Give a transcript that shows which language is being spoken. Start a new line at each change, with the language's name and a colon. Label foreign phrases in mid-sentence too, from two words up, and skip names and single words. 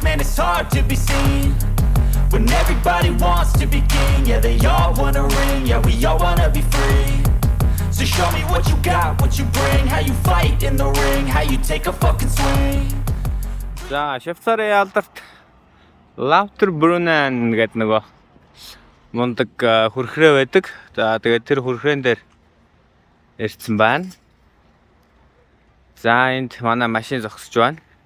English: Man, it's hard to be seen when everybody wants to be king. Yeah, they all wanna ring, yeah, we all wanna be free. So show me what you got, what you bring, how you fight in the ring, how you take a fucking swing.
Mongolian: За, Швейцарын алдарт Лаутер Брунен гэдэг нөгөө мундаг хүрхрээ байдаг. За, тэгээд тэр хүрхрээн дээр ирсэн байна. За, энд манай машин зогсож байна.